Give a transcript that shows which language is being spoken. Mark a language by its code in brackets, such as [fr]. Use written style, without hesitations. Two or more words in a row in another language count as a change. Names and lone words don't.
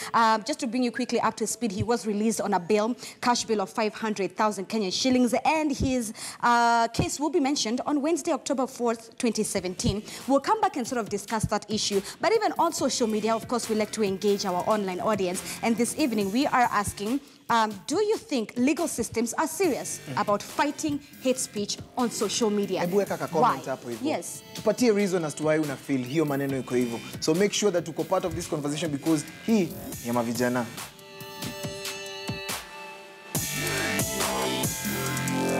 [en] Just to bring you quickly up to speed, he was released on a bail, cash bail of 500,000 Kenyan shillings, and his case will be mentioned on Wednesday, October 4th, 2017. We'll come back and sort of discuss that issue. But even on social media, of course, we like to engage our online audience. And this evening, we are asking, do you think legal systems are serious about fighting hate speech on social media? [sw] Hebu weka ka comment hapo hivyo. Yes. Tupatie [en] reason as to why [sw] una feel hiyo maneno iko hivyo. [en] So make sure that [sw] uko [en] part of this conversation [sw] because hii ni ya mavijana.